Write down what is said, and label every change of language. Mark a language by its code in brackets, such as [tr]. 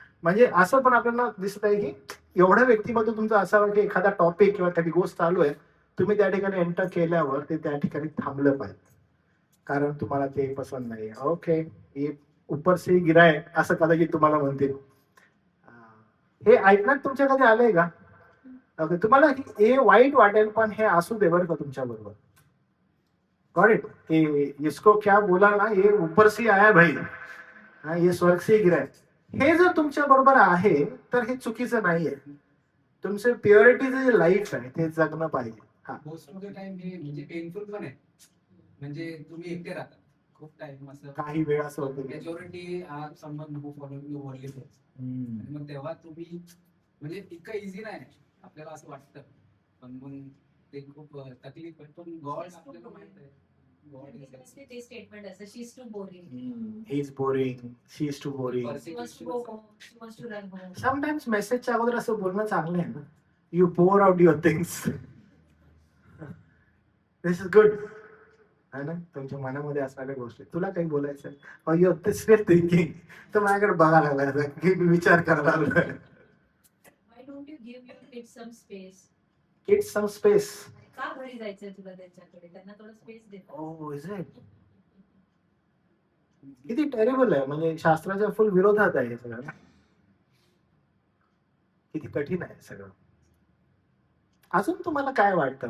[mr] म्हणजे असं पण आपल्याला दिसत आहे की एवढ्या व्यक्तीमध्ये तुमचं असावं की एखादा टॉपिक किंवा एखादी गोष्ट चालू आहे, तुम्ही त्या ठिकाणी एंटर केल्यावर ते त्या ठिकाणी थांबलं पाहिजे, कारण तुम्हाला ते पसंत नाही. ओके, [hi] ये ऊपर से गिराय [mr] असं कदाचित तुम्हाला म्हणतील. हे ऐकण्यात तुमच्या कधी आलंय का? ओके, तुम्हाला हे वाईट वाटेल पण हे असू दे बरं का तुमच्या बरोबर. [en] Got it? [hi] कि इसको क्या बोला ना, ये ऊपर से आया भाई, हा, ये स्वर्ग से गिरा है. [mr] हे जर तुमच्या बरोबर आहे तर हे चुकीचं नाहीये. तुमचं प्युरिटीचं जे लाईफ आहे ते जगणं पाहिजे. हा, [en] most of the time [mr] हे म्हणजे पेनफुल पण आहे. म्हणजे तुम्ही एकटे राहता खूप टाइम, असं काही वेळ असं होतं की [en] Majority are someone who follow you only things. [mr] आणि मग तेव्हा तुम्ही म्हणजे इतकं इझी नाही आपल्याला असं वाटतं, पण मग ते खूप तकलीफ आहे. पण गॉड आपल्याला माहित आहे, [en] God is [mr] ते स्टेटमेंट असं, [en] She is too boring, he is boring, she is too boring. She wants to go home, she wants to run home. Sometimes [mr] मेसेजच्या अगोदर असं बोलणं चांगलं आहे ना. [en] You pour out your things. This is good. [hi] है ना, [mr] तुमच्या मनामध्ये असणाऱ्या गोष्टी. तुला काही बोलायचं आहे? [en] Oh, you're this way thinking. [mr] तर माझ्याकडे बघायला लागला की मी विचार करायला लागलोय. [en] Why don't you give your kids some space? Kids some space. [mr] का घरी जायचंय तुला त्यांच्याकडे? त्यांना थोडं space दे. [en] Oh, is it? [mr] किती टेरेबल आहे, म्हणजे शास्त्राच्या फुल विरोधात आहे हे सगळं. किती कठीण आहे सगळं. अजून तुम्हाला काय वाटतं?